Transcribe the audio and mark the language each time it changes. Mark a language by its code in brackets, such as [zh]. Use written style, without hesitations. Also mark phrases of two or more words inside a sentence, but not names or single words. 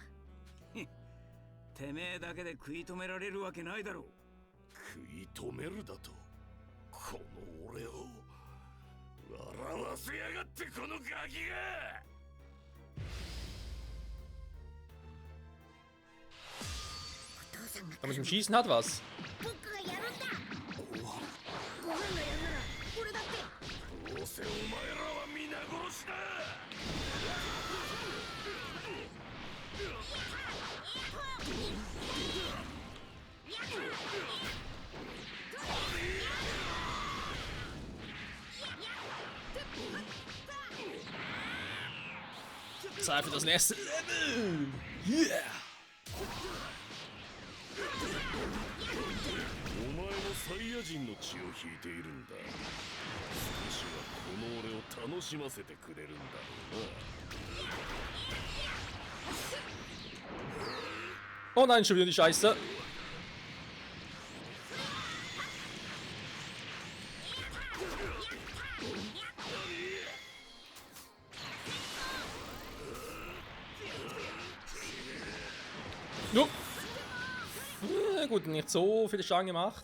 [ja] てめえだけで食い止められるわけないだろう。食い止めるだと？この俺を笑わせやがって、このガキが。お父さんが [de] Aber mit dem Schießen hat was. [ja] 僕がやるんだ。ご飯がやんなら俺だって。どうせお前らは皆殺しだ。 [de] Zeit für das nächste Level! Yeah! [ja] お前もサイヤ人の血を引いているんだ。少しはこの俺を楽しませてくれるんだろうな。 [de] Oh nein, schon wieder die Scheiße. Jo. Gut, nicht so viele Schaden gemacht.